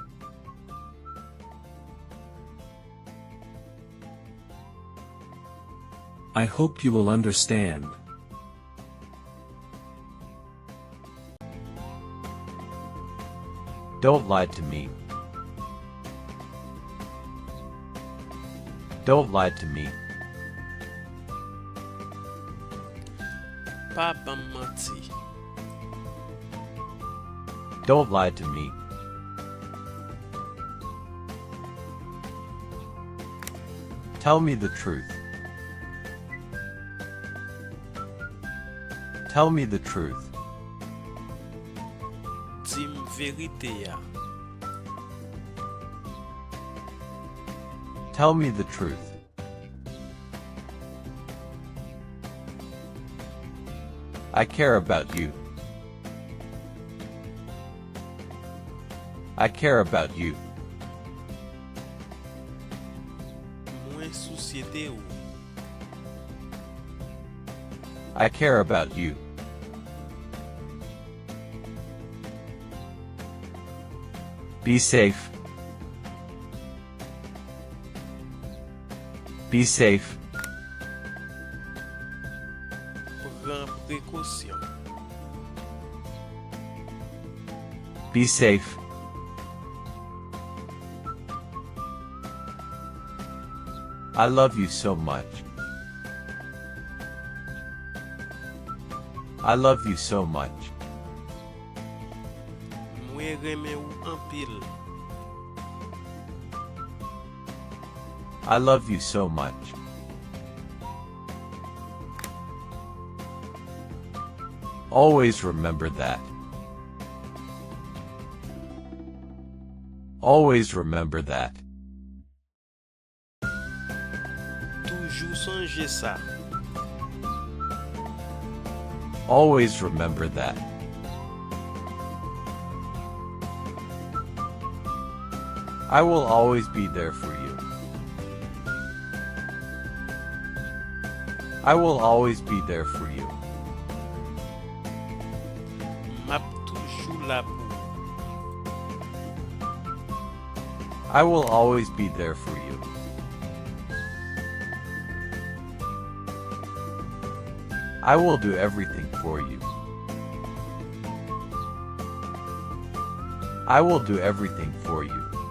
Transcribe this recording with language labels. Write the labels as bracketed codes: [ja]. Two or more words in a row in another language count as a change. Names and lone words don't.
[en] I hope you will understand. Don't lie to me. Don't lie to me. [ht] Pa ban manti. [en] Don't lie to me. Tell me the truth. Tell me the truth. [ht] Dim verite ya. [en] Tell me the truth. I care about you. I care about you. [ht] Mwen soucie de ou. [en] I care about you. Be safe. Be safe. [ht] Pran prekosyon. [en] Be safe. I love you so much. I love you so much. [ht] Mwen reme ou anpil. [en] I love you so much. Always remember that. Always remember that. [ht] Toujou sonje sa. [en] Always remember that. I will always be there for you. I will always be there for you. [ht] Map toujou la pou. [en] I will always be there for you. I will do everything for you. I will do everything for you.